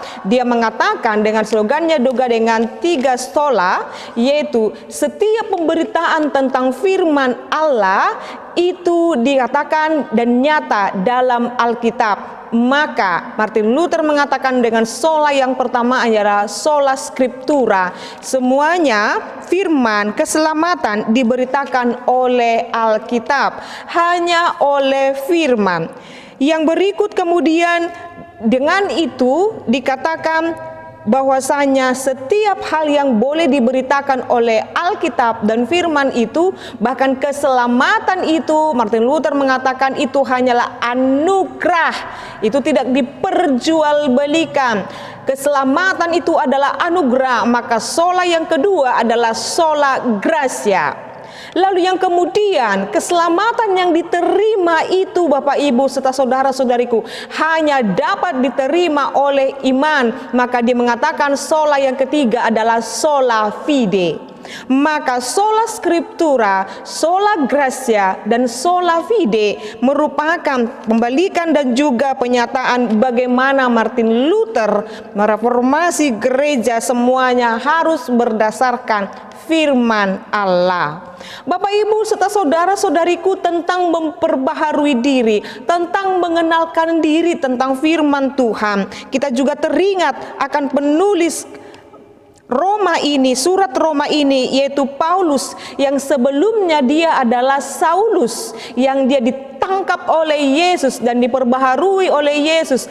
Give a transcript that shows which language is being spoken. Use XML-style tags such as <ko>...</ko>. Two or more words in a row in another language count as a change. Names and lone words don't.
<id>Dia mengatakan dengan slogannya juga dengan 3 sola, yaitu setiap pemberitaan tentang firman Allah itu dikatakan dan nyata dalam Alkitab. Maka Martin Luther mengatakan dengan sola yang pertama adalah</id> <la>sola scriptura.</la> <id>Semuanya firman keselamatan diberitakan oleh Alkitab, hanya oleh firman. Yang berikut kemudian dengan itu dikatakan bahwasanya setiap hal yang boleh diberitakan oleh Alkitab dan firman itu, bahkan keselamatan itu, Martin Luther mengatakan itu hanyalah anugerah, itu tidak diperjualbelikan. Keselamatan itu adalah anugerah, maka sola yang kedua adalah</id> <la>sola gratia.</la> <id>Lalu yang kemudian, keselamatan yang diterima itu Bapak Ibu serta saudara-saudariku hanya dapat diterima oleh iman. Maka dia mengatakan sola yang ketiga adalah</id> <la>sola fide.</la> <id>Maka</id> <la>sola scriptura, sola gratia,</la> <id>dan</id> <la>sola fide</la> <id>merupakan pembalikan dan juga penyataan bagaimana Martin Luther mereformasi gereja, semuanya harus berdasarkan firman Allah. Bapak Ibu serta saudara-saudariku, tentang memperbaharui diri, tentang mengenalkan diri tentang firman Tuhan, kita juga teringat akan penulis Roma ini, surat Roma ini, yaitu Paulus, yang sebelumnya dia adalah Saulus, yang dia ditangkap oleh Yesus dan diperbaharui oleh Yesus.</id>